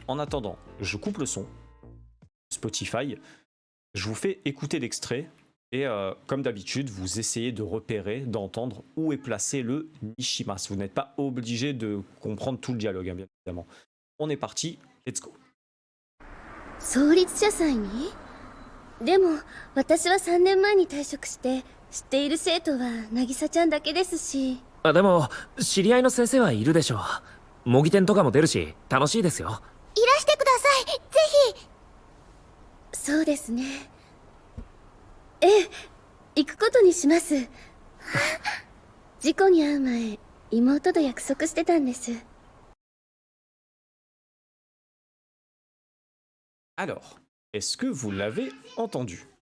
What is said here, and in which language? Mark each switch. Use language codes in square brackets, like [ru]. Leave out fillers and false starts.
[fr] En attendant, je coupe le son, Spotify, je vous fais écouter l'extrait, et comme d'habitude, vous essayez de repérer, d'entendre où est placé le Nishimasu. Vous n'êtes pas obligé de comprendre tout le dialogue, hein, bien évidemment. On est parti, [en] let's go. [ja] 創立者祭に？でも私は3年前に退職して知っている生徒は渚ちゃんだけですし。でも知り合いの先生はいるでしょう。模擬店とかも出るし楽しいですよ。いらしてください、ぜひ。そうですね。ええ、行くことにします。事故に遭う前、妹と約束してたんです。 [fr] Alors, est-ce que vous l'avez entendu?